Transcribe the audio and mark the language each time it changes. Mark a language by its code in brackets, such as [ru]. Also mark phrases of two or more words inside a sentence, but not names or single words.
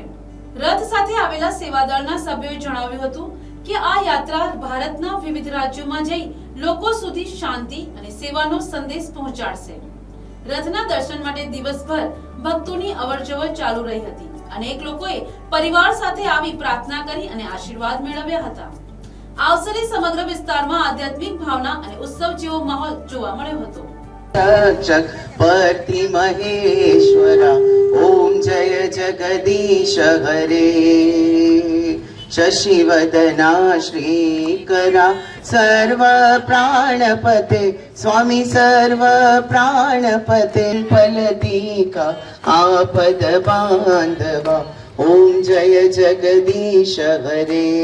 [gu] રથ સાથે આવેલા સેવાદળના સભ્યોએ જણાવ્યું હતું કે આ યાત્રા ભારતના વિવિધ રાજ્યોમાં જઈ લોકો સુધી શાંતિ અને સેવાનો સંદેશ પહોંચાડશે। રથના દર્શન માટે દિવસભર ભક્તોની અવરજવર ચાલુ રહી હતી। અનેક લોકોએ પરિવાર સાથે આવી પ્રાર્થના કરી અને આશીર્વાદ મેળવ્યા હતા। આ અવસરે સમગ્ર વિસ્તારમાં આધ્યાત્મિક ભાવના અને ઉત્સવ જેવો માહોલ જોવા મળ્યો હતો। [te] జగపతి మహేశ్వరా [hi] ओम जय जगदीश हरे [te] శశివదనా శ్రీకరా సర్వ ప్రాణపతే స్వామి సర్వ ప్రాణపతే ఫలదీకా ఆపద బాంధవా [hi] ओम जय जगदीश हरे